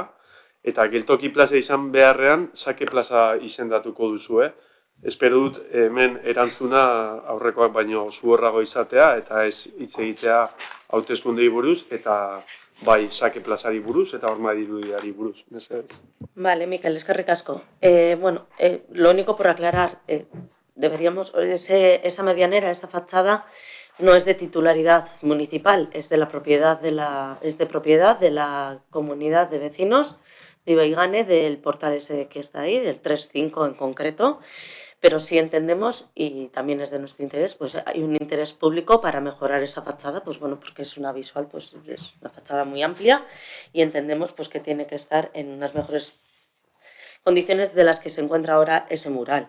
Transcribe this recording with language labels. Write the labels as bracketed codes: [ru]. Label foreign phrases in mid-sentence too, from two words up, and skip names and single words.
[eu] Eta geltoki plaza izan beharrean, sake plaza izendatuko duzue. Espero dut hemen erantzuna aurrekoak baino zuhorrago izatea eta ez hitz egitea hauteskundei buruz eta bai sake plazari buruz eta horma irudiari buruz. Vale, Mikel, eskerrik asko. [es] Lo único por aclarar, deberíamos, esa medianera, esa fachada, no es de titularidad municipal, es de propiedad de la comunidad de vecinos de Ibaigane, del portal ese que está ahí, del 3.5 en concreto, pero sí entendemos, y también es de nuestro interés, pues hay un interés público para mejorar esa fachada, pues bueno, porque es una visual, pues es una fachada muy amplia y entendemos pues que tiene que estar en unas mejores condiciones de las que se encuentra ahora ese mural.